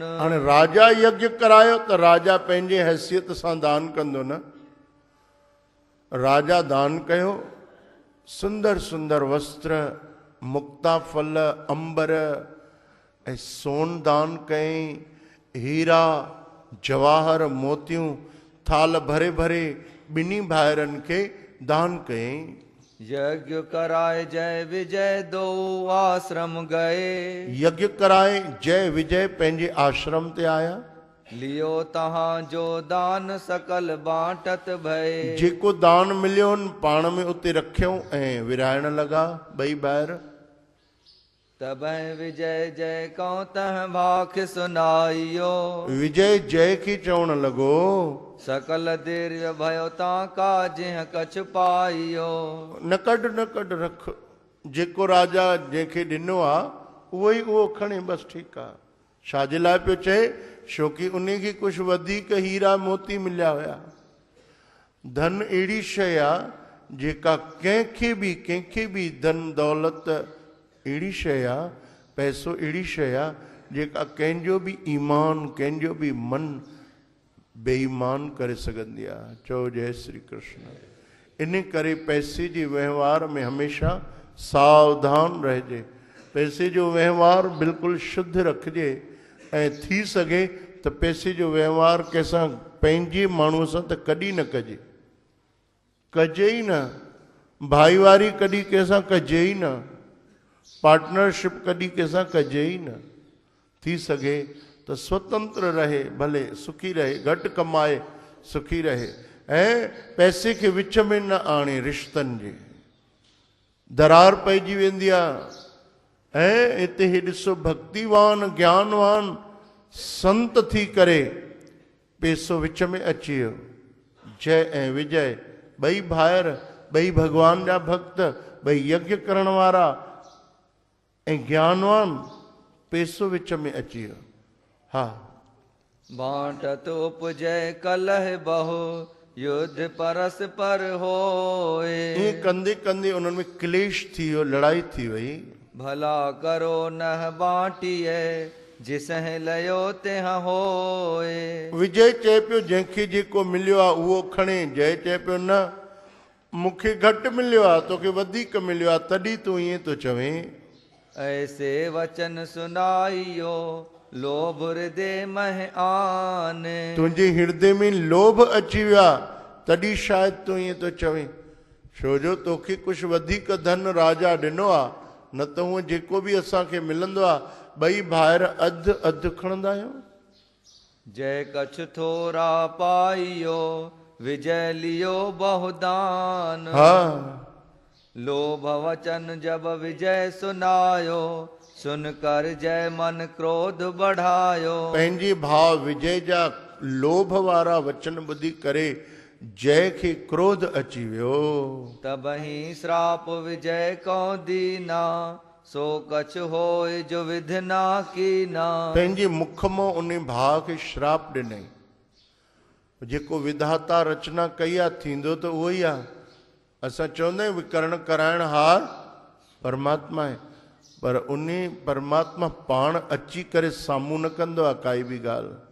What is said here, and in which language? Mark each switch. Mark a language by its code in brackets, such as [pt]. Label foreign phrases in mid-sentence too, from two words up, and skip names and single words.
[sd] हाणे राजा यज्ञ करायो त राजा पंहिंजे हैसियत सां दान कंदो न। राजा दान कयो, सुंदर सुंदर वस्त्र, मुक्ता फल, अंबर ऐं सोन दान कयईं, हीरा जवाहर मोतियूं थाल भरे भरे ॿिन्ही भाइरनि खे दान कयईं। [hi] यज्ञ कराए जय विजय दो आश्रम गए। [sd] यज्ञ कराए जय विजय पंहिंजे आश्रम ते आया। [hi] लियो तहां जो दान सकल बांटत भय। [sd] जेको दान मिलियो पाण में उते रखियऊं ऐं विराइण लॻा ॿई ॿाहिरि। [hi] तबहि विजय जय कौ तह भाख सुनाइयो। [sd] विजय जय खे चवण लॻो, [hi] सकल दीर्घ भयो तां का जिह कछ पाइयो। [sd] न कढ रख, जेको राजा जंहिंखे ॾिनो आहे उहो ई उहो खणे, बसि ठीकु आहे। छाजे लाइ पियो चए? छोकी उन खे कुझु वधीक हीरा मोती मिलिया हुया। धन अहिड़ी शइ आहे जेका कंहिंखे बि धन दौलत अहिड़ी शइ आहे, पैसो अहिड़ी शइ आहे जेका कंहिंजो बि ईमान, कंहिंजो बि मन बेईमान करे सघंदी आहे। चओ जय श्री कृष्ण। इन करे पैसे जे वहिंवार में हमेशा सावधान रहिजे। पैसे जो वहिंवार बिल्कुलु शुद्ध रखिजे ऐं थी सघे त पैसे जो वहिंवार कंहिंसां पंहिंजे माण्हूअ सां त कॾहिं न कजे ई न। भाईवारी कॾहिं कंहिंसां कजे ई न। पार्टनरशिप कॾहिं कंहिंसां कजे ई न। थी सघे त स्वतंत्र रहे, भले सुखी रहे, घटि कमाए सुखी रहे ऐं पैसे खे विच में न आणे। रिश्तनि जे दरार पइजी वेंदी आहे। ऐं हिते हे ॾिसो, भक्तिवान ज्ञानवान संत थी करे पैसो विच में अची वियो। जय ऐं विजय ॿई भाइर, ॿई भगवान जा भक्त, ॿई यज्ञ करण वारा ऐं ज्ञानवान, पैसो विच में अची वियो। हा, [hi] बांटत उपजय कलह बहु युद्ध परस्पर होए। [sd] ईअं कंदे कंदे उन्हनि में क्लेश थी वियो, लड़ाई थी वई। [hi] भला करो नह बांटिए जिसह लयो तेह होए। [sd] विजय चए पियो जंहिंखे जेको मिलियो आहे उहो खणे। जय चए पियो न, मूंखे घटि मिलियो आहे, तोखे वधीक मिलियो आहे, तॾहिं तूं ईअं थो चवें। [hi] ऐसे वचन सुनाइयो लोभ हृदय मह आन। [sd] तुंहिंजे हृदय में लोभ अची वियो आहे, तॾहिं शायदि तूं ईअं थो चवें। छो जो तोखे कुझु वधीक धन राजा ॾिनो आहे, न त हूअं जेको बि असांखे मिलंदो आहे ॿई भाइर अधु अधु खणंदा आहियूं। [hi] जय कछ थोरा पाइयो विजय लियो बहुदान। [sd] हा, [hi] लोभ वचन जब विजय सुनायो सुन कर जय मन क्रोध बढ़ायो। [sd] पंहिंजे भाव विजय जा लोभ वारा वचन ॿुधी करे जय खे क्रोध अची वियो। [hi] तबहि श्राप विजय को दीना सो कछ होए जो विधना कीना। [sd] पंहिंजे मुख मां उन भाउ खे श्राप ॾिनई। जेको विधाता रचना कई आहे थींदो त उहो ई आहे। असां चवंदा आहियूं विकरण कराइण हार परमात्मा आहे, पर उन परमात्मा पाण अची करे साम्हूं न कंदो आहे काई बि ॻाल्हि।